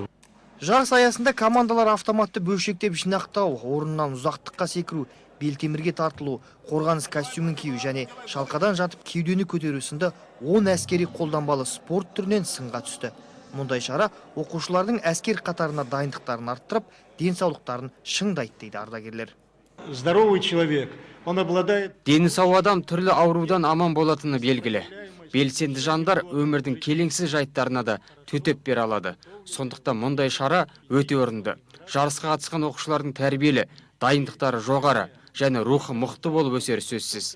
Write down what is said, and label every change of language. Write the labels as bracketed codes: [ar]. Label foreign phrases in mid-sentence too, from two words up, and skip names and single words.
[kk] Жарыс аясында командалар автоматты бөлшектеп жинақтау, орыннан ұзақтыққа секіру, белтемірге тартылу, қорғаныс костюмын кию және шалқадан жатып кеудені көтеру сынды 10 әскери қолданбалы спорт түрінен сынға түсті. Мұндай шара оқушылардың әскер қатарына дайындықтарын арттырып, денсаулықтарын шыңдайды дейді ардагерлер. [ru] Здоровый человек, он обладает... [kk] Дені сау адам түрлі аурудан аман болатыны белгілі. Белсенді жандар өмірдің келеңсіз жайттарына да төтеп бере алады. Сондықтан мұндай шара өте орынды. Жарысқа қатысқан оқушылардың тәрбиелі, дайындықтары жоғары және рухы мықты болып өсері сөзсіз.